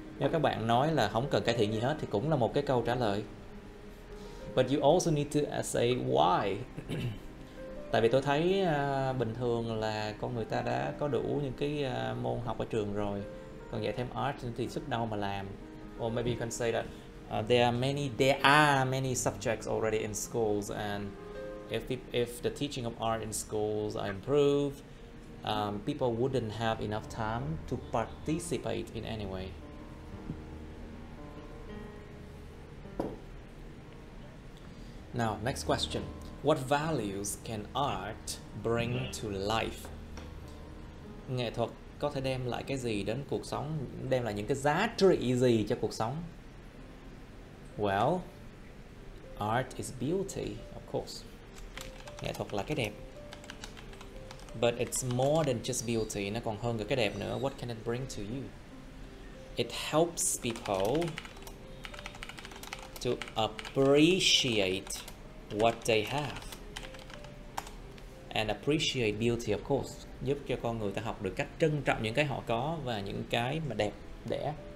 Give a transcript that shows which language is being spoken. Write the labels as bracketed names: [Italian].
[Vietnamese] Nếu các bạn nói là không cần cải thiện gì hết thì cũng là một cái câu trả lời. [English] But you also need to say why. [Vietnamese] Tại vì tôi thấy bình thường là con người ta đã có đủ những cái môn học ở trường rồi, còn dạy thêm art thì sức đâu mà làm. [English] Or maybe you can say that there are many subjects already in schools, and if the teaching of art in schools are improved, people wouldn't have enough time to participate in any way. Now, next question. What values can art bring to life? [Vietnamese] Nghệ thuật có thể đem lại cái gì đến cuộc sống, đem lại những cái giá trị gì cho cuộc sống? [English] Well, art is beauty, of course. [Vietnamese] Nghệ thuật là cái đẹp. [English] But it's more than just beauty, [Vietnamese] nó còn hơn cả cái đẹp nữa. [English] What can it bring to you? It helps people to appreciate what they have. And appreciate beauty, of course. [Vietnamese] Giúp cho con người ta học được cách trân trọng những cái họ có và những cái mà đẹp đẽ.